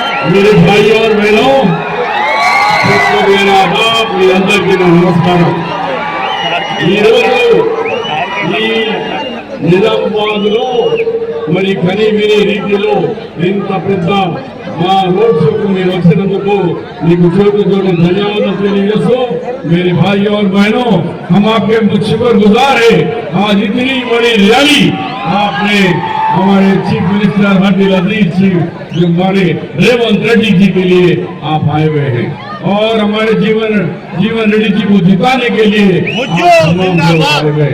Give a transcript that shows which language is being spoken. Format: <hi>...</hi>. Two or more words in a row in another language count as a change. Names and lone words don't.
<hi>मेरे भाई और बहनों, मेरा आदाब,</hi> <te>మీ అందరికీ నమస్కారం. ఈరోజు ఈ నిజామాబాద్లో మరి కని విని రీతిలో ఇంత పెద్ద మా</te> <en>road show</en> <te>को మీరు వచ్చినందుకు మీకు</te> <hi>जोड़ी धन्यवाद</hi> <te>తెలియజేస్తూ</te> <hi>मेरे भाई और बहनों, हम आपके शुक्रगुजार हैं. आज इतनी बड़ी रैली आपने हमारे</hi> <en>chief minister</en> <hi>अब्दुल अजीज जी जो हमारे रेवंत रेड्डी जी के लिए आप आए हुए हैं और हमारे जीवन रेड्डी जी को जिताने के लिए आए हुए.</hi>